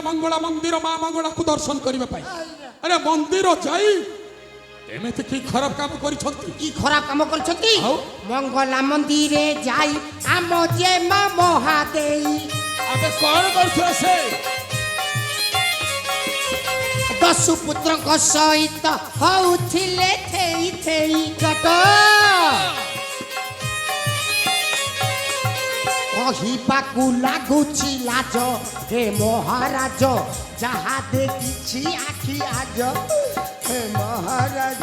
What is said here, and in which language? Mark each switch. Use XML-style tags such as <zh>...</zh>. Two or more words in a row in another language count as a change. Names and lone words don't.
<or>ମଙ୍ଗଳା ମନ୍ଦିର ମାଁ ମଙ୍ଗଳା କୁ ଦର୍ଶନ କରିବେ ପାଇଁ ଅରେ ମନ୍ଦିର ଯାଇ ଏମେତେ କି ଖରାପ କାମ କରି ଛଥି କି ଖରାପ କାମ କର ଛଥି ମଙ୍ଗଳା ମନ୍ଦିରେ ଯାଇ ଆମ ଯେ ମା ମହାଦେଈ ଅବେ କୋନ କରଥୋ ସେ ଦଶ ପୁତ୍ର କୁ ସହିତ ହେଉଥିଲେ ଥେଇ ଥେଇ କଟ କହିବାକୁ ଲାଗୁଛି ଲାଜ ହେ ମହାରାଜ ଯାହା ଦେଖିଛି ଆଖି ଆଜି ହେ ମହାରାଜ जहा देखिछि आखि आज हे महाराज</or>